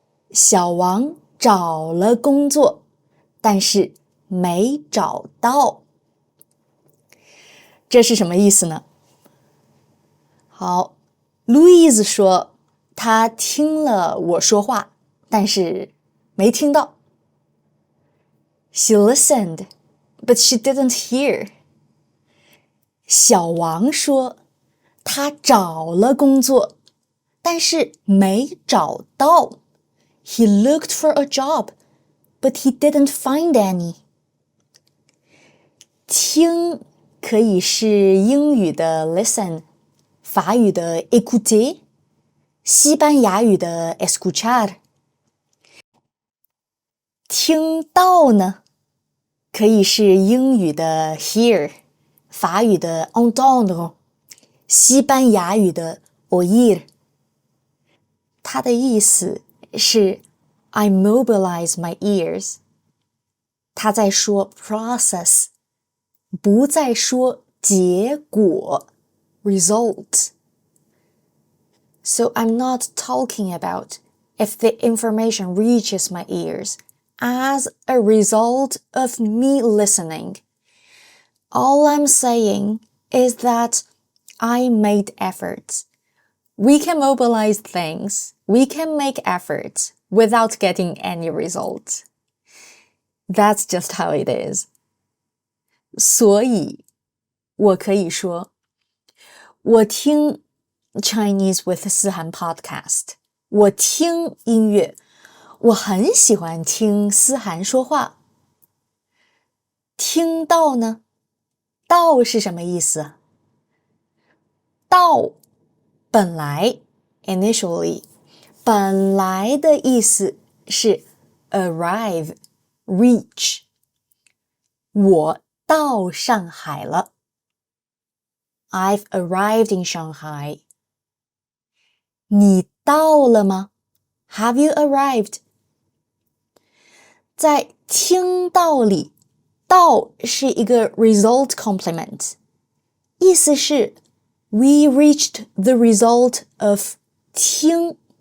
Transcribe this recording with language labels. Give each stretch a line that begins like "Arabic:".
Chinese: 小王找了工作，但是没找到。这是什么意思呢？好， Louise 说她听了我说话，但是没听到。
English: She listened, but she didn't hear.
Chinese: 小王说他找了工作，但是没找到。
English: He looked for a job, but he didn't find any.
Chinese: 听可以是英语的 listen， 法语的 écouter， 西班牙语的 escuchar。听到呢，可以是英语的 hear， 法语的 entendre， 西班牙语的 oír。它的意思是
English: I mobilize my ears。
Chinese: 他在说 process， 不再说结果 result。
English: So I'm not talking about if the information reaches my ears as a result of me listening. All I'm saying is that I made efforts. We can mobilize things, we can make efforts without getting any result. That's just how it is.
Chinese: 所以我可以说，我听 Chinese with 思涵 podcast， 我听音乐，我很喜欢听思涵说话。听到呢？到是什么意思？到本来 initially 本来的意思是 arrive reach， 我到上海了。
English: I've arrived in Shanghai。
Chinese: 你到了吗？
English: Have you arrived？
Chinese: 在听到里，到是一个 result complement， 意思是
English: we reached the result of
Chinese: 听。